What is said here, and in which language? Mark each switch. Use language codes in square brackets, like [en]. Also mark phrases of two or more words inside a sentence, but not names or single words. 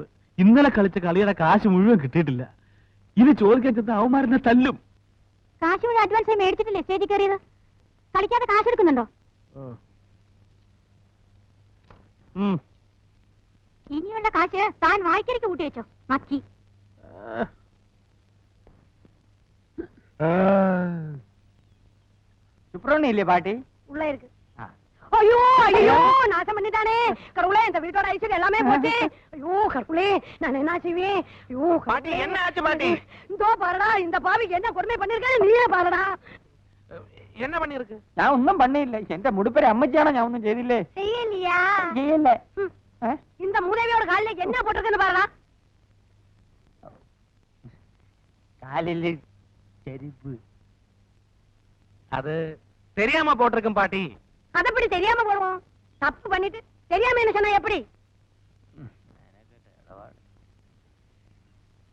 [ml] ഇന്നലെ കളിച്ച കളിയുടെ കാശ് മുഴുവൻ കിട്ടിയിട്ടില്ല. ഇത് ചോദിക്കാൻ ചെന്ന അവന്മാരെന്നെ തല്ലും. കാശ് മുഴുവൻ അഡ്വാൻസ് മേടിച്ചിട്ടില്ലേ സ്റ്റേജിൽ കയറിയത്? കളിക്കാതെ കാശ് എടുക്കുന്നുണ്ടോ? ഇനിയുള്ള കാശ് താൻ വായിക്കരിക്ക് കൂട്ടി വെച്ചോ. മക്കി [ta] சுப்ரமணியம் பாட்டி உள்ள இருக்கு. ஐயோ ஐயோ, நாசம் பண்ணிட்டானே கடவுளே. இந்த வீட்டோட ஐஸ்வர்யம் எல்லாமே போச்சு. ஐயோ கடவுளே, நான் என்ன செய்வேன்? ஐயோ பாட்டி, என்ன ஆச்சு பாட்டி? இதோ பாருடா, இந்த பாவிக்கு என்ன கொடுமை பண்ணிருக்காரு நீயே பாருடா. என்ன பண்ணிருக்கு? [ml] ഞാൻ ഒന്നും പണിയില്ല. എന്റെ മുടിപ്പര അമ്മച്ചാണോ? ഞാൻ ഒന്നും ചെയ്തില്ലേ. [ta] செய்யலையா? [ml] ചെയ്യല്ലേ. [ta] இந்த மூதேவியோட காலில என்ன போட்டிருக்குன்னு பாருடா. காலில செருப்பு. அது தெரியாம போட்டிருக்கும் பாட்டி. அது எப்படி தெரியாம போடுவோம்? தப்பு பண்ணிட்டு தெரியாம என்ன சொன்னா எப்படி?